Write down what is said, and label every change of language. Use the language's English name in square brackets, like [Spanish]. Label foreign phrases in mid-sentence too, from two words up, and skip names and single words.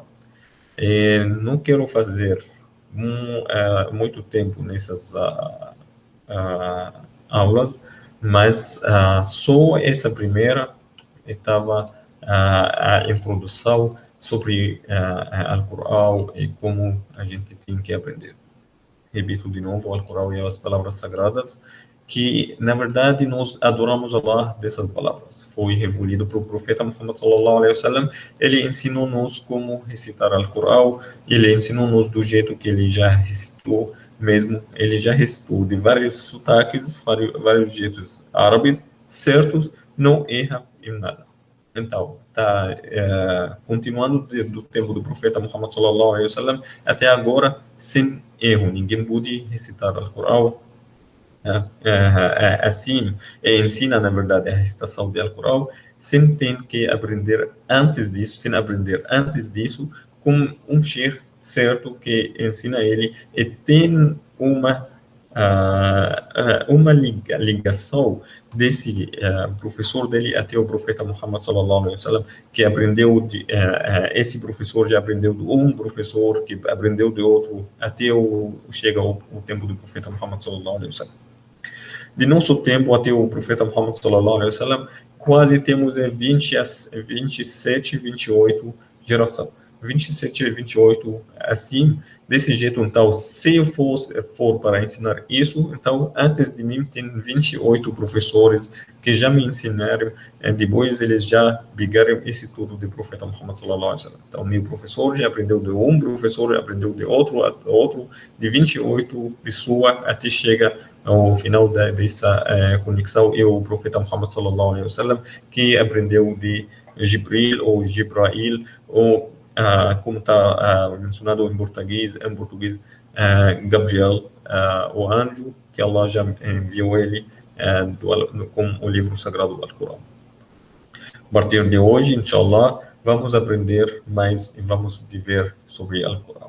[Portuguese] Não quero fazer muito tempo nessas aulas, mas só essa primeira estava a introdução sobre Alcorão e como a gente tem que aprender. Repito de novo, o Alcorão e as palavras sagradas, que na verdade nós adoramos Allah dessas palavras. Foi revelado para o profeta Muhammad [Arabic] صلى الله عليه وسلم. [Portuguese] Ele ensinou-nos como recitar Alcorão, ele ensinou-nos do jeito que ele já recitou mesmo. Ele já recitou de vários sotaques, vários jeitos árabes certos, não erra em nada. Então, continuando do tempo do profeta Muhammad [Arabic] صلى الله عليه وسلم [Portuguese] até agora, sem erro. Ninguém pôde recitar o Alcorão assim, ensina, na verdade, a recitação do Alcorão, sem ter que aprender antes disso, com um sheikh certo que ensina ele, e tem uma ligação desse professor dele até o profeta Muhammad [Arabic] صلى الله عليه وسلم, [Portuguese] que aprendeu esse professor já aprendeu de um professor que aprendeu de outro até chega o tempo do profeta Muhammad [Arabic] صلى الله عليه وسلم. [Portuguese] De nosso tempo até o profeta Muhammad [Arabic] صلى الله عليه وسلم, [Portuguese] quase temos 27, 28 geração. 27 e 28, assim, desse jeito. Então, se eu for para ensinar isso, então, antes de mim, tem 28 professores que já me ensinaram, e depois eles já pegaram esse tudo do profeta Muhammad [Arabic] صلى الله عليه وسلم. [Portuguese] Então, meu professor já aprendeu de um professor, aprendeu de outro, de 28 pessoas, até chega ao final dessa conexão, e o profeta Muhammad [Arabic] صلى الله عليه وسلم, [Portuguese] que aprendeu de Jibril, ou Jibrail, ou como está mencionado em português, Gabriel, o anjo, que Allah já enviou ele com o livro sagrado do Alcorão. A partir de hoje, inshallah, vamos aprender mais e vamos viver sobre o Alcorão.